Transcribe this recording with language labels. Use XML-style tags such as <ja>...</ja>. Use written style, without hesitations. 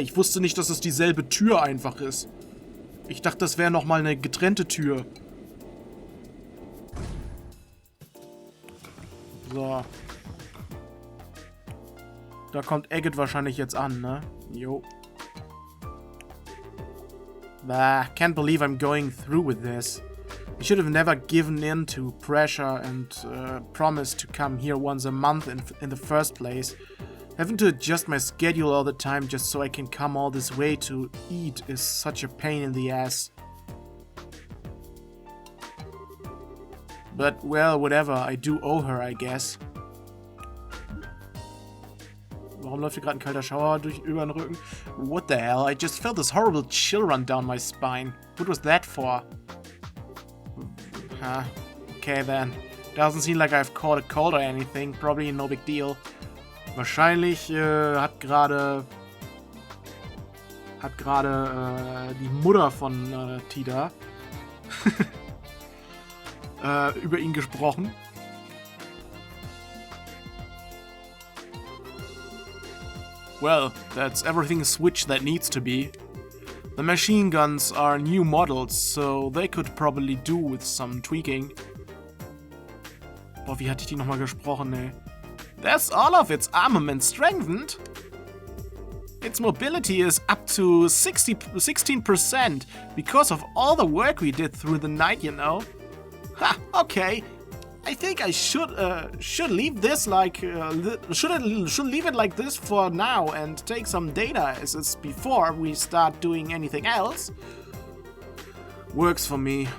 <de>Ich wusste nicht, dass es dieselbe Tür einfach ist. Ich dachte, das wäre nochmal eine getrennte Tür. So. Da kommt Agate wahrscheinlich jetzt an, ne? Jo.</de> <en>Bah, can't believe I'm going through with this. I should have never given in to pressure and promised to come here once a month in the first place. Having to adjust my schedule all the time just so I can come all this way to eat is such a pain in the ass. But, well, whatever. I do owe her, I guess.</en> <de>Warum läuft hier gerade ein kalter Schauer über den Rücken?</de> <en>What the hell? I just felt this horrible chill run down my spine. What was that for? Huh. Okay then. Doesn't seem like I've caught a cold or anything. Probably no big deal.</en> <de>Wahrscheinlich hat gerade die Mutter von Tida über ihn gesprochen.</de> <en>Well, that's everything switched that needs to be. The machine guns are new models, so they could probably do with some tweaking.</en> <de>Boah, wie hatte ich die nochmal gesprochen, ey?</de> <en>That's all of its armament strengthened. Its mobility is up to 16% because of all the work we did through the night, you know. Ha, okay. I think I should leave this like should leave it like this for now and take some data as is before we start doing anything else. Works for me.</en>